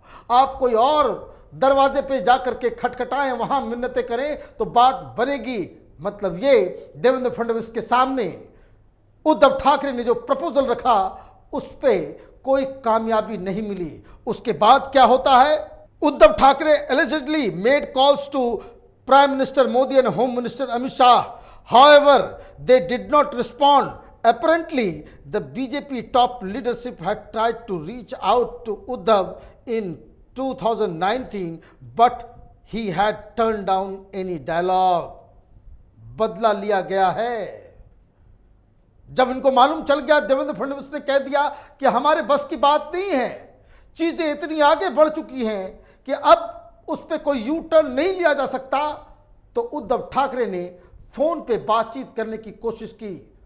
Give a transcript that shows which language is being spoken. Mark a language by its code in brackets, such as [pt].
[hi] आप कोई और दरवाजे पे जाकर के खटखटाएं, वहां मिन्नतें करें तो बात बनेगी। मतलब ये देवेंद्र फडणवीस के सामने उद्धव ठाकरे ने जो प्रपोजल रखा उस पे कोई कामयाबी नहीं मिली। उसके बाद क्या होता है? [en] Uddhav Thackeray allegedly made calls to Prime Minister Modi and Home Minister Amit Shah. However, they did not respond. Apparently, the BJP top leadership had tried to reach out to Uddhav in 2019, but he had turned down any dialogue। [hi] बदला लिया गया है। जब इनको मालूम चल गया, देवेंद्र फडणवीस ने कह दिया कि हमारे बस की बात नहीं है, चीजें इतनी आगे बढ़ चुकी हैं कि अब उस पर कोई यू टर्न नहीं लिया जा सकता, तो उद्धव ठाकरे ने फोन पे बातचीत करने की कोशिश की।